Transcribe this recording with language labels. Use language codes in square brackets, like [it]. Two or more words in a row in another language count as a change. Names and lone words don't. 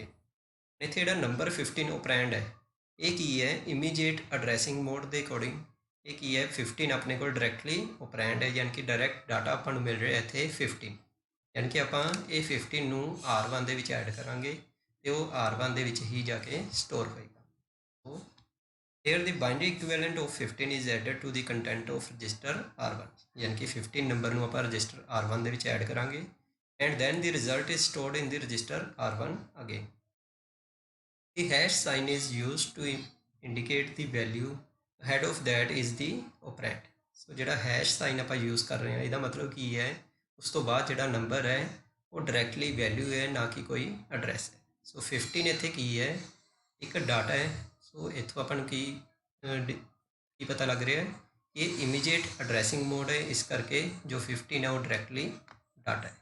[pa] ਇੱਥੇ ਜਿਹੜਾ ਨੰਬਰ 15 ਓਪਰੈਂਡ ਹੈ ਇਹ ਕੀ ਹੈ [en] immediate addressing mode [pa] ਦੇ ਅਕੋਰਡਿੰਗ ਇਹ ਕੀ ਹੈ 15 ਆਪਣੇ ਕੋਲ [en] directly operand [pa] ਹੈ ਯਾਨੀ ਕਿ [en] direct data [pa] ਆਪਾਂ ਨੂੰ ਮਿਲ ਰਿਹਾ ਇੱਥੇ 15। ਯਾਨੀ ਕਿ ਆਪਾਂ ਇਹ 15 ਨੂੰ R1 ਦੇ ਵਿੱਚ ਐਡ ਕਰਾਂਗੇ ਅਤੇ ਉਹ R1 ਦੇ ਵਿੱਚ ਹੀ ਜਾ ਕੇ ਸਟੋਰ ਹੋਏਗਾ। [en] ਸੋ here the binary equivalent of 15 is added to the content of register R1। [pa] ਯਾਨੀ ਕਿ 15 ਨੰਬਰ ਨੂੰ ਆਪਾਂ ਰਜਿਸਟਰ R1 ਦੇ ਵਿੱਚ ਐਡ ਕਰਾਂਗੇ [en] and then the result is stored in the register R1 again। The hash sign is used to indicate the value ahead of that is the operand। [pa] ਸੋ ਜਿਹੜਾ [en] hash sign [pa] ਆਪਾਂ ਯੂਜ਼ ਕਰ ਰਹੇ ਹਾਂ ਇਹਦਾ ਮਤਲਬ ਕੀ ਹੈ ਉਸ ਤੋਂ ਬਾਅਦ ਜਿਹੜਾ ਨੰਬਰ ਹੈ ਉਹ [en] directly value [pa] ਹੈ ਨਾ ਕਿ ਕੋਈ ਐਡਰੈਸ ਹੈ। ਸੋ 15 ਇੱਥੇ ਕੀ ਹੈ ਇੱਕ ਡਾਟਾ ਹੈ। ਸੋ ਇੱਥੋਂ ਆਪਾਂ ਨੂੰ ਕੀ ਪਤਾ ਲੱਗ ਰਿਹਾ ਹੈ ਇਹ [en] immediate addressing mode [pa] ਹੈ ਇਸ ਕਰਕੇ ਜੋ 15 ਹੈ ਉਹ [en] directly data [pa] ਹੈ।